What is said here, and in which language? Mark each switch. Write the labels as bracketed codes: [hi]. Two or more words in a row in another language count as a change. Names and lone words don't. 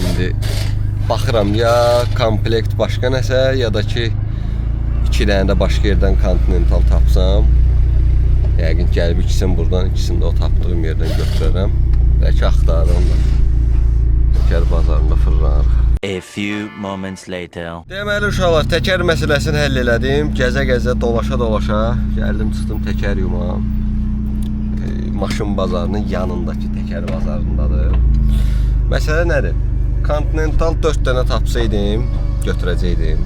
[az] İndi baxıram ya komplekt başqa nəsə, ya da ki 2 dənə də başqa yerdən Continental tapsam. Yəqin gəlib ikisini buradan, ikisini də o tapdığım yerdən götürərəm. Bəlkə axtarırım da. Təkər bazarında fırlanırıq. [en] A few moments later. [az] Deməli uşaqlar, təkər məsələsini həll elədim. Gəzə-gəzə, dolaşa-dolaşa gəldim, çıxdım təkər yuma. Maşın bazarının yanındakı təkər bazarındadır. Məsələ nədir? Continental 4 dənə tapsaydım, götürəcəkdim.